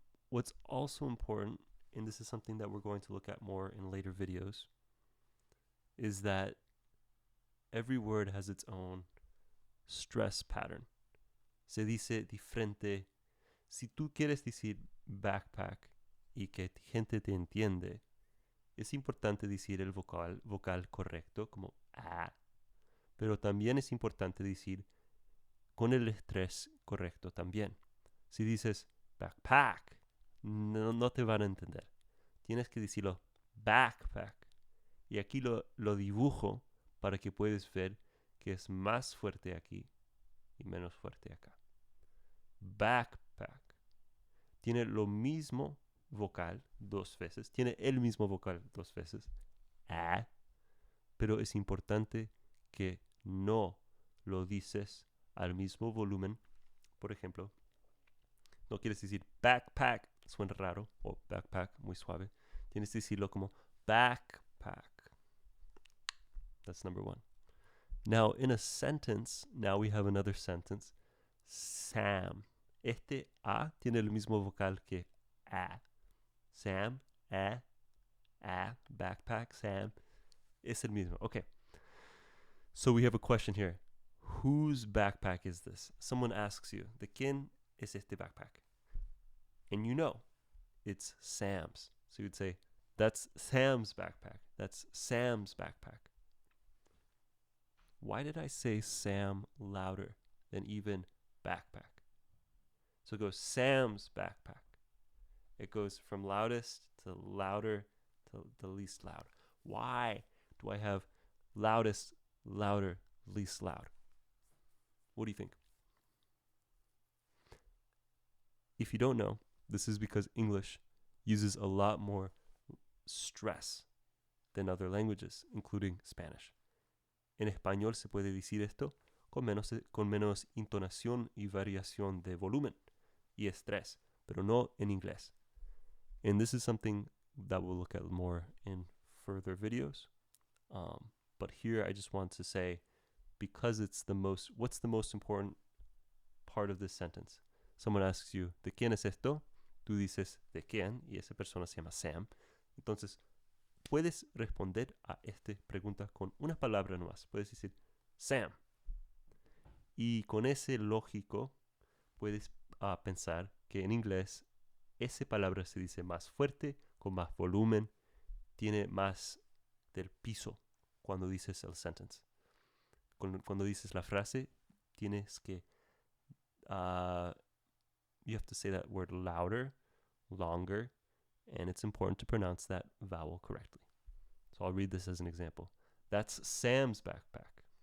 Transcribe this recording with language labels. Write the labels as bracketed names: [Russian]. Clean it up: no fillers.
[English] What's also important, and this is something that we're going to look at more in later videos, is that every word has its own stress pattern. [Spanish] Se dice diferente. Si tú quieres decir backpack y que gente te entiende, es importante decir el vocal correcto como a, pero también es importante decir con el estrés correcto también. Si dices backpack, no te van a entender. Tienes que decirlo backpack. Y aquí lo dibujo para que puedas ver que es más fuerte aquí y menos fuerte acá. Backpack. Tiene lo mismo vocal dos veces. Tiene el mismo vocal dos veces. Pero es importante que no lo dices al mismo volumen. Por ejemplo, no quieres decir backpack, suena raro, o backpack, muy suave. Tienes que decirlo como backpack. [English] That's number one. Now, in a sentence, now we have another sentence. Sam. [Spanish] Este A tiene el mismo vocal que A. Sam, A, backpack, Sam. Es el mismo. Okay. [English] So we have a question here. Whose backpack is this? Someone asks you, [Spanish] ¿de quién es este backpack? [English] And you know, it's Sam's. So you'd say, that's Sam's backpack. That's Sam's backpack. Why did I say Sam louder than even backpack? So it goes Sam's backpack. It goes from loudest to louder to the least loud. Why do I have loudest, louder, least loud? What do you think? If you don't know, this is because English uses a lot more stress than other languages, including Spanish. [Spanish] En español se puede decir esto con menos entonación y variación de volumen y estrés, pero no en inglés. [English] And this is something that we'll look at more in further videos. But here I just want to say, because it's what's the most important part of this sentence? Someone asks you, [Spanish] ¿de quién es esto? Tú dices, ¿de quién? Y esa persona se llama Sam. Entonces, puedes responder a esta pregunta con una palabra nomás. Puedes decir, Sam. Y con ese lógico, puedes pensar que en inglés esa palabra se dice más fuerte, con más volumen, tiene más del piso cuando dices el sentence. Cuando dices la frase, tienes que [English] you have to say that word louder, longer, and it's important to pronounce that vowel correctly. So I'll read this as an example. That's Sam's backpack.